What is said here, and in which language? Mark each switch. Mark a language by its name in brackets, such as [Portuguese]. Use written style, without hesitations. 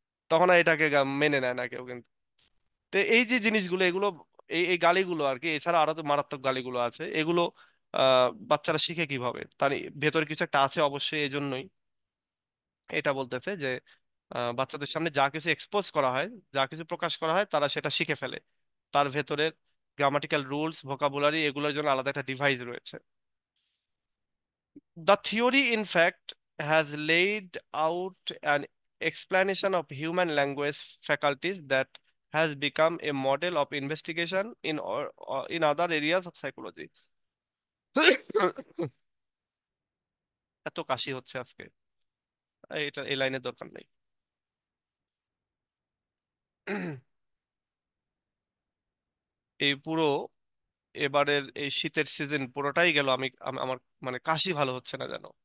[Bangla] তখন আর এটাকে মেনে নেয় না কেউ কিন্তু। তো এই যে জিনিসগুলো, এগুলো এই এই গালিগুলো আর কি, এছাড়া আরো তো মারাত্মক গালিগুলো আছে, এগুলো বাচ্চারা শিখে কিভাবে? তার ভেতরে কিছু একটা আছে অবশ্যই, এই জন্যই এটা বলতেছে যে বাচ্চাদের সামনে যা কিছু এক্সপোজ করা হয়, যা কিছু প্রকাশ করা হয়, তারা সেটা শিখে ফেলে। তার ভেতরের গ্রামাটিক্যাল রুলস, ভোকাবুলারি, এগুলোর জন্য আলাদা একটা ডিভাইস রয়েছে। [English] The theory, in fact, has laid out an explanation of human language faculties that has become a model of investigation in other areas of psychology. [Bangla] এত কাশি হচ্ছে আজকে, এটা এই লাইনের দরকার নেই। এই পুরো এবারের এই শীতের সিজন পুরোটাই গেল, আমার মানে কাশি ভালো হচ্ছে না যেন।